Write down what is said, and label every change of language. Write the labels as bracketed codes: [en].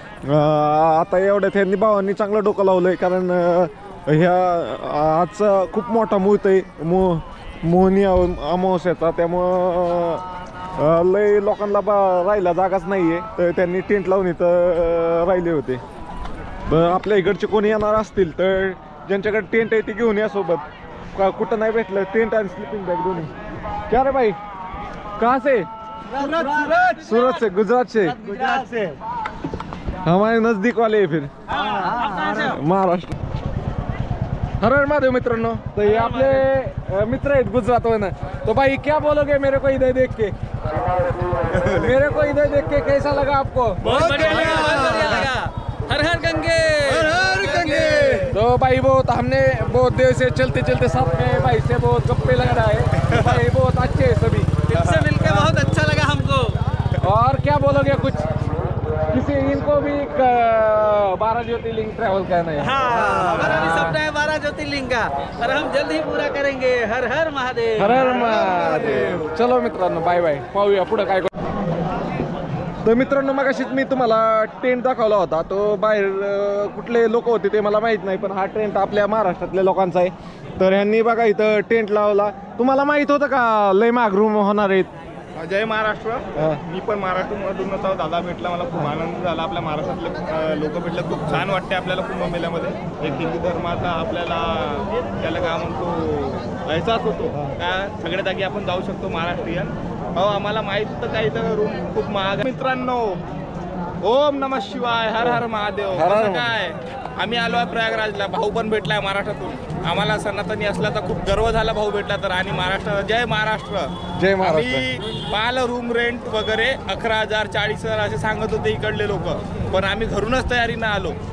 [mr] आता एवढ्यात ह्यांनी भावांनी चांगलं डोकं लावलंय कारण ह्या आजचा खूप मोठा मुहूर्त आहे मोहनी अमावस्याचा त्यामुळं लय लोकांना राहायला जागाच नाहीये तर त्यांनी टेंट लावून इथं राहिले होते। तर आपल्या इकडचे कोणी येणार असतील तर ज्यांच्याकडे टेंट आहे ते घेऊन या सोबत कुठं नाही भेटलं टेंट आणि स्लीपिंग बॅग दोन्ही। [hi] क्या रे भाई कहाँ से? सूरत से गुजरात से हमारे नजदीक वाले है फिर महाराष्ट्र। [mr] हर हर महादेव मित्रांनो [hi] तो ये [mr] आपले मित्र आहेत गुजरातवरनं। [hi] तो भाई क्या बोलोगे मेरे को इधर देख के? मेरे को इधर देख के कैसा लगा आपको? बहुत बढ़िया लगा। हर हर गंगे, हर हर गंगे। तो भाई हमने बहुत देर से चलते चलते साथ में भाई से बहुत गप्पे लग रहा है। भाई बहुत अच्छे हैं सभी, इनसे मिलकर बहुत अच्छा लगा हमको। और क्या बोलोगे कुछ? किसी इनको भी 12 ज्योतिर्लिंग ट्रैवल करना है। हमारा भी सपना है 12 ज्योतिर्लिंग का और हम जल्द ही पूरा करेंगे। हर हर महादेव, हर हर महादेव। [mr] चलो मित्रांनो बाय बाय पाहूया पुढे काय। तर मित्रांनो मगाशीच मी तुम्हाला टेंट दाखवला होता तो बाहेर कुठले लोक होते ते मला माहित नाही पण हा टेंट आपल्या महाराष्ट्रातल्या लोकांचा आहे। तर ह्यांनी बघा इथं टेंट लावला। तुम्हाला माहित होतं का लय महाग रूम होणार आहेत? जय महाराष्ट्र। मी पण महाराष्ट्रामधूनच आहोत। दादा भेटला मला खूप आनंद झाला। आपल्या महाराष्ट्रातले लोक भेटले खूप छान वाटते आपल्याला कुंभमेळ्यामध्ये। एक हिंदू धर्माचा आपल्याला त्याला काय म्हणतो एहसास होतो का सगळ्या जागी आपण जाऊ शकतो महाराष्ट्रीयन। हो आम्हाला माहित होतं काय इथं रूम खूप महाग। मित्रांनो ओम नमः शिवाय, हर हर महादेव। कसं काय आम्ही आलो आहे प्रयागराजला, भाऊ पण भेटलाय महाराष्ट्रातून। आम्हाला सनातनी असला तर खूप गर्व झाला भाऊ भेटला तर। आणि महाराष्ट्र जय महाराष्ट्र जय महाराष्ट्र। आम्ही पाहिलं रूम रेंट वगैरे 11,000 40,000 असे सांगत होते इकडले लोक पण आम्ही घरूनच तयारीनं आलो।